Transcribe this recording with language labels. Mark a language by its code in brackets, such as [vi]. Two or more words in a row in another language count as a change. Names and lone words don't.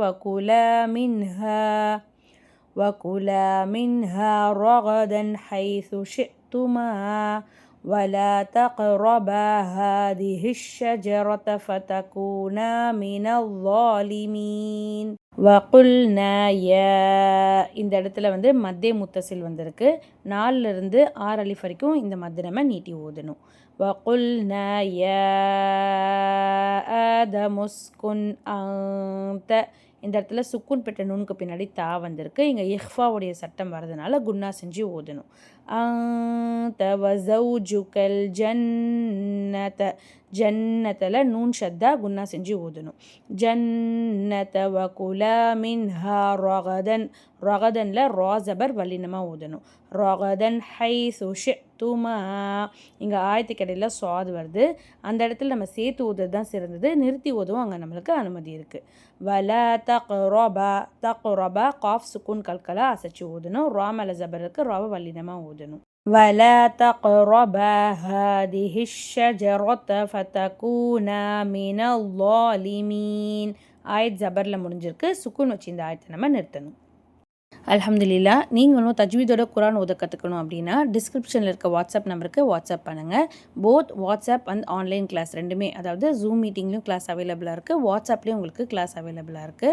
[ar] وكلا منها رغدا حيث شئتما ولا تقربا هذه الشجرة فتكونا من الظالمين وقلنا يا [ta] இந்த இடத்துல மத்தே முத்தசில் வந்திருக்கு. 4லிருந்து 6 அலிஃப் வரைக்கும் இந்த மத்து நம்ம நீட்டி ஓதணும். [ar] وقلنا يا آدم اسكن أنت [ta] இந்த இடத்துல சுக்குன் பெற்ற நூனுக்கு பின்னாடி தா வந்திருக்கு. இங்கே இஹ்ஃபாவுடைய சட்டம் வரதுனால குன்னா செஞ்சு ஓதணும். [ar] أنت وزوجك الجنة [ta] ஜன்னத்தில் நூன் ஷத்தா குன்னா செஞ்சு ஓதணும். [ar] الجنة وكلا منها رغدا [ta] ராசபர் வல்லினமாக ஓதணும். [ar] رغدا حيث شئتما [ta] இங்கே ஆயத்துக்கு இடையில சுவாது வருது. அந்த இடத்துல நம்ம சேர்த்து ஓதுறது தான் சிறந்தது. நிறுத்தி ஓதுவும் அங்கே நம்மளுக்கு அனுமதி இருக்குது. [ar] ولا تقربا [ta] காஃப் சுக்குன் கல்கலா அசைச்சு ஓதணும். ராமல ஜபருக்கு ராவ வல்லினமாக ஓதணும். [ar] ولا تقربا هذه الشجرة فتكونا من الظالمين [ta] ஆயத் ஜபரில் முடிஞ்சிருக்கு. சுக்குன் வச்சு இந்த ஆயத்தை நம்ம நிறுத்தணும். அல்ஹம்துலில்லா. நீங்களும் தஜ்வீதோட குரான் ஓத கற்றுக்கணும் அப்படின்னா டிஸ்கிரிப்ஷனில் இருக்க வாட்ஸ்அப் நம்பருக்கு வாட்ஸ்அப் பண்ணுங்கள். [en] both WhatsApp and online class [ta] ரெண்டுமே, அதாவது ஜூம் மீட்டிங்லேயும் [en] class available [ta] இருக்குது, வாட்ஸ்அப்லேயும் உங்களுக்கு [en] class available [ta] இருக்குது.